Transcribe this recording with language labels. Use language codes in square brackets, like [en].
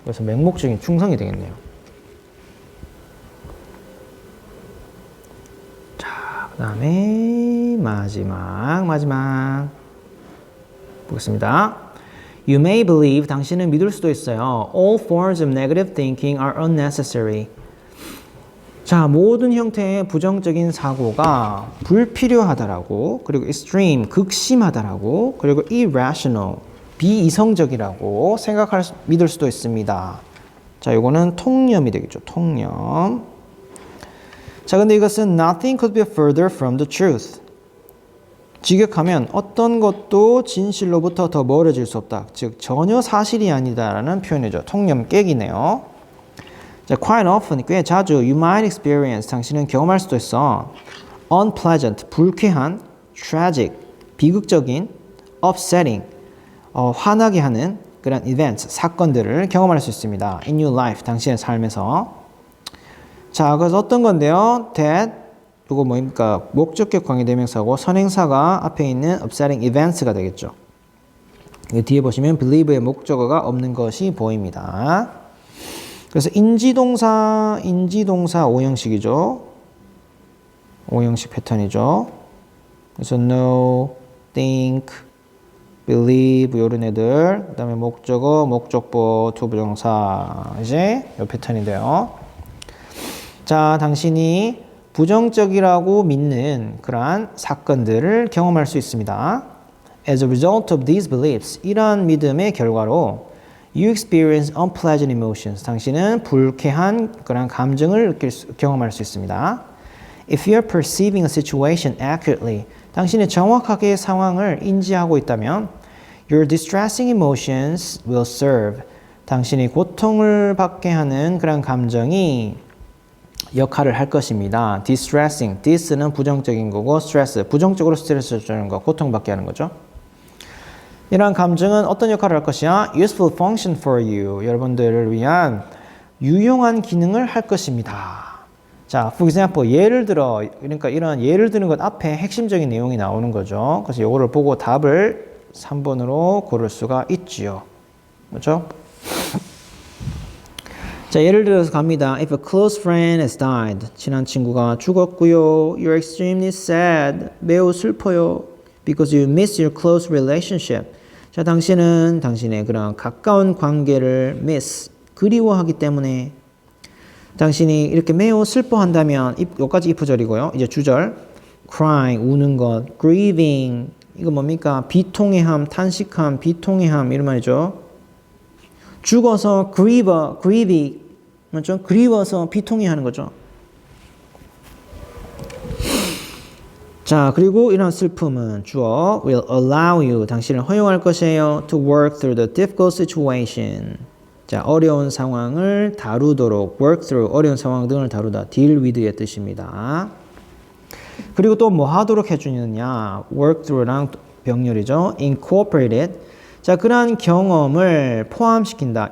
[ko] 그래서 맹목적인 충성이 되겠네요. 자, 그 다음에 마지막 보겠습니다. [en] You may believe, [ko] 당신은 믿을 수도 있어요. [en] All forms of negative thinking are unnecessary. [ko] 자, 모든 형태의 부정적인 사고가 불필요하다라고, 그리고 extreme, 극심하다라고, 그리고 irrational, 비이성적이라고 믿을 수도 있습니다. 자, 이거는 통념이 되겠죠. 통념. [en] 자, [ko] 근데 이것은 [en] nothing could be further from the truth. [ko] 직역하면 어떤 것도 진실로부터 더 멀어질 수 없다. 즉 전혀 사실이 아니다라는 표현이죠. 통념 깨기네요. 자, [en] quite often, [ko] 꽤 자주 [en] you might experience, [ko] 당신은 경험할 수도 있어. unpleasant, 불쾌한, tragic, 비극적인, upsetting, 화나게 하는 그런 events, 사건들을 경험할 수 있습니다. in your life, 당신의 삶에서. 자, 그래서 어떤 건데요? that, 이거 뭐입니까? 목적격 관계대명사고 선행사가 앞에 있는 upsetting events가 되겠죠. 뒤에 보시면 believe의 목적어가 없는 것이 보입니다. 그래서 인지동사 5형식이죠. 5형식 패턴이죠. 그래서 know, think, believe 이런 애들. 그 다음에 목적어, 목적보, 투부정사 이제 이 패턴인데요. 자, 당신이 부정적이라고 믿는 그러한 사건들을 경험할 수 있습니다. [en] As a result of these beliefs, [ko] 이러한 믿음의 결과로 [en] You experience unpleasant emotions. [ko] 당신은 불쾌한 그런 감정을 경험할 수 있습니다. [en] If you are perceiving a situation accurately, [ko] 당신이 정확하게 상황을 인지하고 있다면 [en] Your distressing emotions will serve. [ko] 당신이 고통을 받게 하는 그런 감정이 역할을 할 것입니다. distressing, dis는 부정적인 거고 stress, 부정적으로 스트레스를 주는 거, 고통받게 하는 거죠. 이러한 감정은 어떤 역할을 할 것이야? [en] useful function for you. [ko] 여러분들을 위한 유용한 기능을 할 것입니다. 자, for example, 예를 들어, 그러니까 이런 예를 드는 것 앞에 핵심적인 내용이 나오는 거죠. 그래서 이거를 보고 답을 3번으로 고를 수가 있지요. 그렇죠? 자, 예를 들어서 갑니다. [en] If a close friend has died. [ko] 친한 친구가 죽었고요. [en] You're extremely sad. [ko] 매우 슬퍼요. [en] Because you miss your close relationship. [ko] 자, 당신은 당신의 그런 가까운 관계를 miss, 그리워하기 때문에 당신이 이렇게 매우 슬퍼한다면 여기까지 if절이고요. 이제 주절 crying, 우는 것, grieving, 이거 뭡니까? 비통해함, 탄식함, 비통해함 이런 말이죠. 죽어서 grieve, 맞죠? 그리워서 비통해하는 거죠. 자, 그리고 이런 슬픔은 주어 will allow you, 당신을 허용할 것이에요. [en] to work through the difficult situation. [ko] 자, 어려운 상황을 다루도록 work through, 어려운 상황 등을 다루다 deal with의 뜻입니다. 그리고 또 뭐 하도록 해주느냐. work through랑 병렬이죠. [en] incorporated. [ko] 자, 그러한 경험을 포함시킨다.